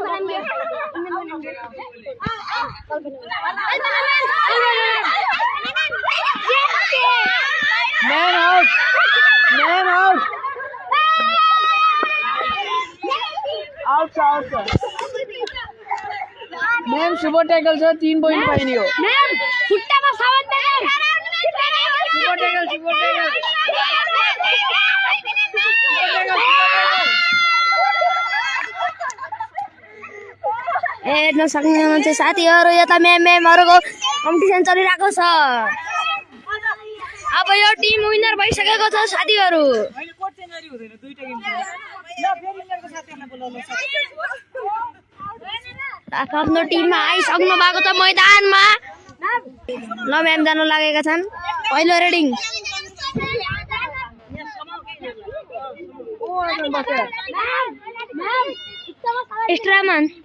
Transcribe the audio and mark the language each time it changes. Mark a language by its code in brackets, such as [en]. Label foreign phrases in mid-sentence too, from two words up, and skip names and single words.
[en] Man out! Man out! Out! [ne] मैम [en] super tackle [ne] छ 3 पॉइंट पाइने हो मैम खुट्टामा सावन मैम [en] super tackle [ne] ए नसक्ने मान्छे साथीहरु यता म्यामहरुको कम्पिटिसन चलिरहेको छ अब यो टिम विनर भइसकेको छ साथीहरु अहिले [en] code change [ne] गरि हुँदैन दुईटा गेम छ ल फेरि विनरको साथीहरुलाई बोलाउनु आफ्नो टिममा आइसक्नु भएको छ मैदानमा ल म्याम जान लागेका छन् पहिलो रेडिङ एक्स्ट्रामन